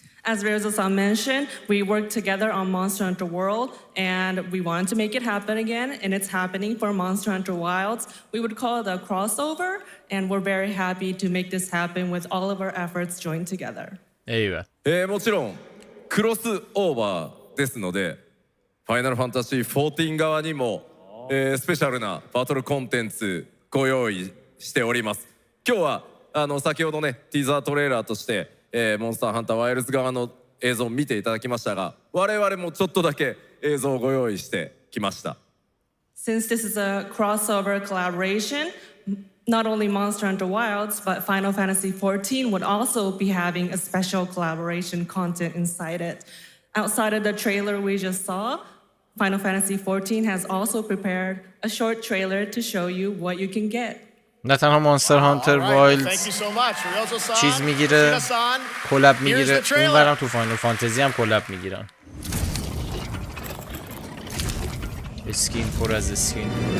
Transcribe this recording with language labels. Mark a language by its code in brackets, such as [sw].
[en] As Ryozo-san mentioned, we worked together on Monster Hunter World, and we wanted to make it happen again, and it's happening for Monster Hunter Wilds. We would call it a crossover, and we're very happy to make this happen with all of our efforts joined together. [ja] もちろんクロスオーバーですので、ファイナルファンタジー14側にも、スペシャルなバトルコンテンツご用意しております。今日は先ほどねティザートレーラーとして、モンスターハンターワイルズ側の映像を見ていただきましたが、我々もちょっとだけ映像をご用意してきました。 [en] Since this is a crossover collaboration, not only Monster Hunter Wilds, but Final Fantasy XIV would also be having a special collaboration content inside it. Outside of the trailer we just saw, Final Fantasy XIV has also prepared a short trailer to show you what you can get. [fa] نه تنها مانستر هانتر وایلد چیز میگیره، کلاب میگیره، اونورم تو فاینال فانتزی هم کلاب میگیرن. اسکین پر از اسکین.